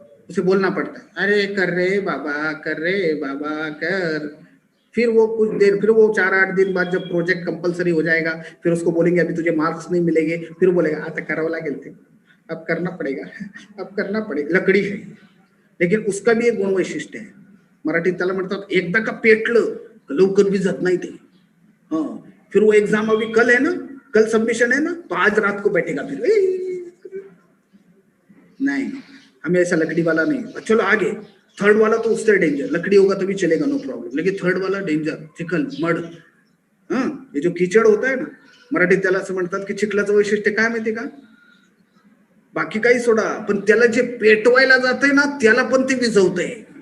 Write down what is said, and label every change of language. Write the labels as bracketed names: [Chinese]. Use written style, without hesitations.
[Hindi] उसे बोलना पड़ता है, अरे कर रहे बाबा, कर रहे बाबा कर। फिर वो कुछ देर, फिर वो 4-8 दिन बाद जब प्रोजेक्ट कंपलसरी हो जाएगा, फिर उसको बोलेंगे अभी तुझे मार्क्स नहीं मिलेंगे, फिर वो बोलेगा [Marathi] आता करावं लागेल ते, [Hindi] अब करना पड़ेगा, अब करना पड़ेगा। लकडी है, लेकिन उसका भी [Marathi] एक गुण वैशिष्ट्य आहे, मराठीत त्याला म्हणतात एकदा का पेटलं लवकर विझत नाही ते। [Hindi] हाँ, फिर वो एग्जाम अभी कल है ना, कल सबमिशन है ना, तो आज रात को बैठेगा फिर नहीं, हमें ऐसा लकड़ी वाला नहीं। चलो आगे, थर्ड वाला तो उससे डेंजर, लकड़ी होगा तभी चलेगा नो प्रॉब्लम, लेकिन थर्ड वाला डेंजर, चिखल मड। हाँ, ये जो कीचड़ होता है ना, [Marathi] मराठीत त्याला असं म्हणतात की चिखलाचं वैशिष्ट्य काय माहिती का, बाकी काही सोडा, पण त्याला जे पेटवायला जातंय ना त्याला पण ते विझवतंय।